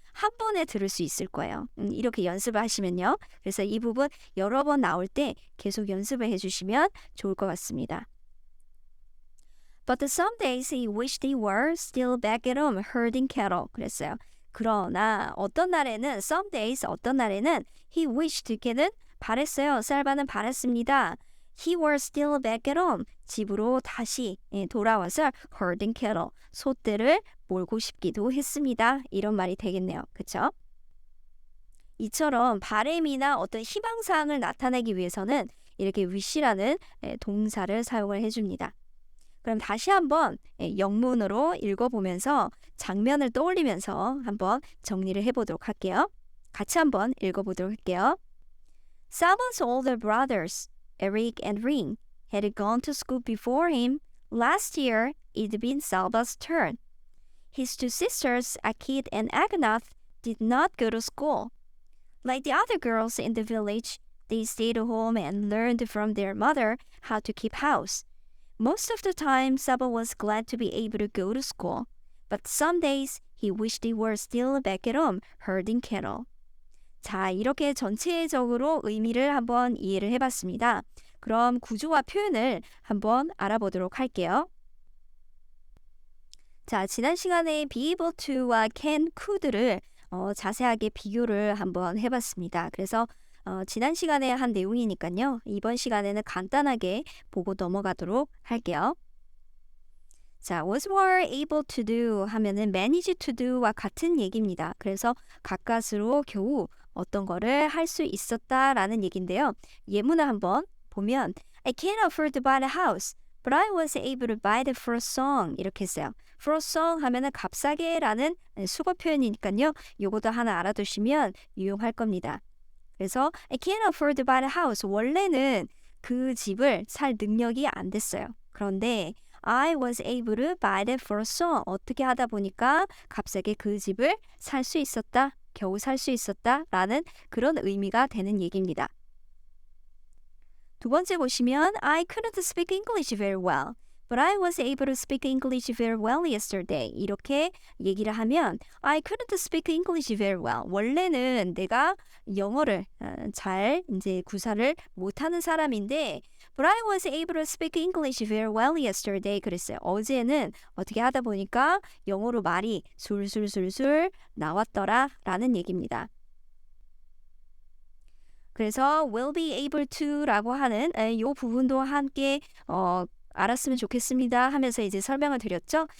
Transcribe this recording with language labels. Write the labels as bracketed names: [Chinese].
[Korean] 한 번에 들을 수 있을 거예요. 이렇게 연습을 하시면요. 그래서 이 부분 여러 번 나올 때 계속 연습을 해주시면 좋을 것 같습니다. [English] But some days he wished he were still back at home herding cattle. [Korean] 그랬어요. 그러나 어떤 날에는 [English] some days [Korean] 어떤 날에는 [English] he wished [Korean] 걔는 바랬어요. 살바는 바랬습니다. [English] He were still back at home. [Korean] 집으로 다시 돌아와서 [English] herding cattle. [Korean] 소떼를 몰고 싶기도 했습니다. 이런 말이 되겠네요. 그쵸? 이처럼 바램이나 어떤 희망사항을 나타내기 위해서는 이렇게 wish라는 동사를 사용을 해줍니다. 그럼 다시 한번 영문으로 읽어보면서 장면을 떠올리면서 한번 정리를 해보도록 할게요. 같이 한번 읽어보도록 할게요. [English] Saba's older brothers, Eric and Ring, had gone to school before him. Last year, it'd been Saba's turn. His two sisters, Akit and Agnath, did not go to school. Like the other girls in the village, they stayed home and learned from their mother how to keep house. Most of the time, Saba was glad to be able to go to school, but some days he wished he were still back at home herding cattle. [Korean] 자, 이렇게 전체적으로 의미를 한번 이해를 해봤습니다. 그럼 구조와 표현을 한번 알아보도록 할게요. 자, 지난 시간에 be able to와 can, could를 자세하게 비교를 한번 해봤습니다. 그래서 지난 시간에 한 내용이니까요. 이번 시간에는 간단하게 보고 넘어가도록 할게요. 자, [English] was were able to do [Korean] 하면은 [English] manage to do [Korean] 와 같은 얘기입니다. 그래서 가까스로 겨우 어떤 거를 할 수 있었다라는 얘기인데요. 예문을 한번 보면 [English] I can't afford to buy the house, but I was able to buy the first song [Korean] 이렇게 했어요. first song 하면은 값싸게라는 수거 표현이니까요. 요것도 하나 알아두시면 유용할 겁니다. 그래서 [English] I can't afford to buy the house. [Korean] 원래는 그 집을 살 능력이 안 됐어요. 그런데 [English] I was able to buy the first song. [Korean] 어떻게 하다 보니까 값싸게 그 집을 살 수 있었다. 겨우 살 수 있었다. 라는 그런 의미가 되는 얘기입니다. [English] 두 번째 보시면 I couldn't speak English very well. But I was able to speak English very well yesterday. [Korean] 이렇게 얘기를 하면 [English] I couldn't speak English very well. [Korean] 원래는 내가 영어를 잘 이제 구사를 못하는 사람인데 [English] But I was able to speak English very well yesterday. [Korean] 그랬어요. 어제는 어떻게 하다 보니까 영어로 말이 술술술술 나왔더라 라는 얘기입니다. 그래서 [English] will be able to [Korean] 라고 하는 이 부분도 함께 알았으면 좋겠습니다 하면서 이제 설명을 드렸죠.